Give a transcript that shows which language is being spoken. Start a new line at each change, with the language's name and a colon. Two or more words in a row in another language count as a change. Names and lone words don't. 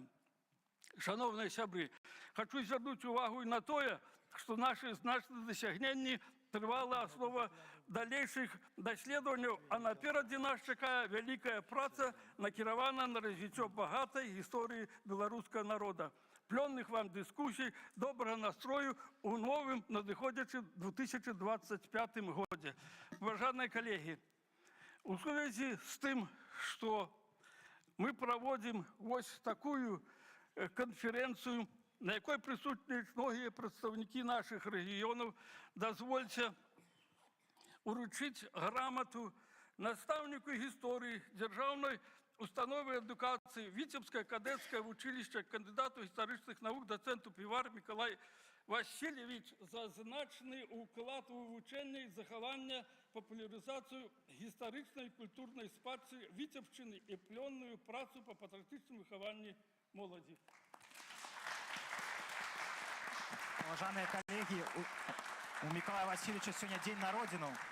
Belarusian: Шановныя сябры, хочу звярнуць увагу і на тое, што нашы значныя дасягненні трывала аснова далейшых даследаванняў, а наперадзе нас чакае вялікая праца, накіравана на развіццё багатай гісторыі беларускага народа. Плённых вам дыскусій, добрага настрою у новым надыходзячым 2025 годзе.
Russian: Уважаемые коллеги,
Belarusian: у сувязі з тым, што мы праводзім вось такую канферэнцыю, на якой прысутнічаюць многія прадстаўнікі нашых рэгіёнаў, дазвольце уручыць грамату настаўніку гісторыі дзяржаўнай установы адукацыі Віцебскае кадэцкае вучылішча, кандыдату гістарычных навук, дацэнту Півар Мікалай Васильевич за значны ўклад у вывучэнне і захаванне, папулярызацыю гістарычнай культурнай спадчыны Віцебшчыны і плённую працу па патрыятычным выхаванні моладзі.
Russian: Уважаемые коллеги, у Миколая Васильевича сегодня день на родину.